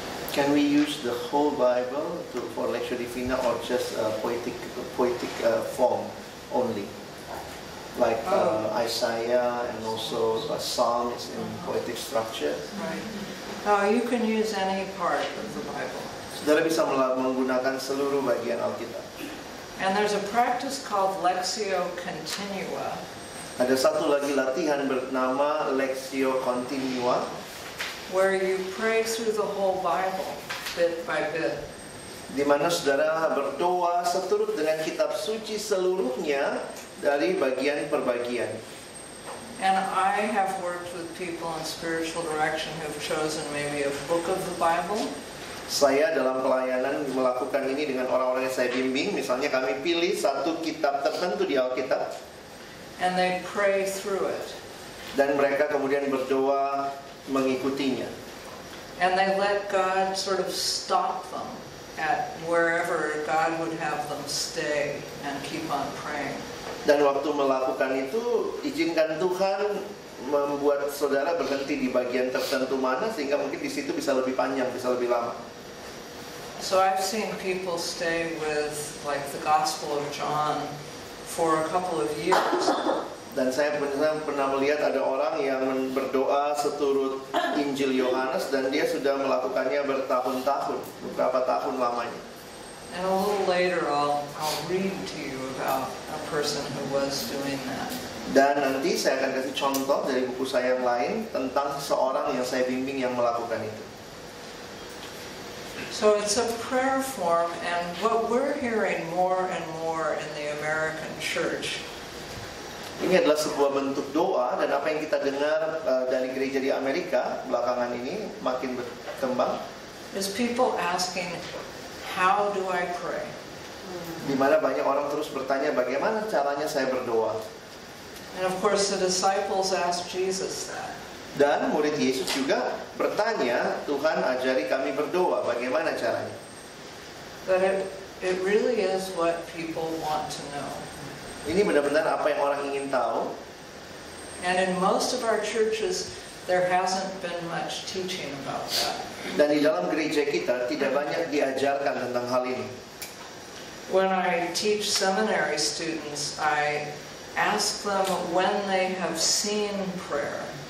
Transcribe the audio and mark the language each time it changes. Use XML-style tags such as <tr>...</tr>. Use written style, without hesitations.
<en>Can we use the whole Bible for Lectio Divina or just poetic form only? Like Isaiah and also Psalms in poetic structure. Right. You can use any part of the Bible.</en> <id>Saudara bisa menggunakan seluruh bagian Alkitab.</id> <en>And there's a practice called Lectio Continua.</en> <id>Ada satu lagi latihan bernama Lectio Continua,</id> <en>where you pray through the whole Bible, bit by bit.</en> <id>di mana saudara berdoa seturut dengan kitab suci seluruhnya dari bagian per bagian.</id> <en>And I have worked with people in spiritual direction who've chosen maybe a book of the Bible.</en> <id>Saya dalam pelayanan melakukan ini dengan orang-orang yang saya bimbing. Misalnya kami pilih satu kitab tertentu di Alkitab,</id> <en>and they pray through it.</en> <id>Dan mereka kemudian berdoa mengikutinya.</id> <en>And they let God sort of stop them at wherever God would have them stay and keep on praying.</en> <id>Dan waktu melakukan itu, izinkan Tuhan membuat saudara berhenti di bagian tertentu mana, sehingga mungkin di situ bisa lebih panjang, bisa lebih lama.</id> <en>So I've seen people stay with like the Gospel of John for a couple of years.</en> <id>Dan saya pernah melihat ada orang yang berdoa seturut Injil Yohanes dan dia sudah melakukannya bertahun-tahun, beberapa tahun lamanya.</id> <en>And a little later I'll read to you about a person who was doing that.</en> <id>Dan nanti saya akan kasih contoh dari buku saya yang lain tentang seorang yang saya bimbing yang melakukan itu.</id> <en>So it's a prayer form, and what we're hearing more and more in the American church.</en> <id>Ini adalah sebuah bentuk doa, dan apa yang kita dengar dari gereja di Amerika belakangan ini makin berkembang.</id> <en>Is people asking, how do I pray?</en> <id>Di mana banyak orang terus bertanya, bagaimana caranya saya berdoa?</id> <en>And of course the disciples asked Jesus that.</en> <id>Dan murid Yesus juga bertanya, Tuhan ajari kami berdoa, bagaimana caranya?</id> <en>But it really is what people want to know.</en> <id>Ini benar-benar apa yang orang ingin tahu.</id> <en>And in most of our churches, there hasn't been much teaching about that.</en> <id>Dan di dalam gereja kita tidak banyak diajarkan tentang hal ini.</id> <en>When I teach seminary students, I ask them when they have seen prayer.</en>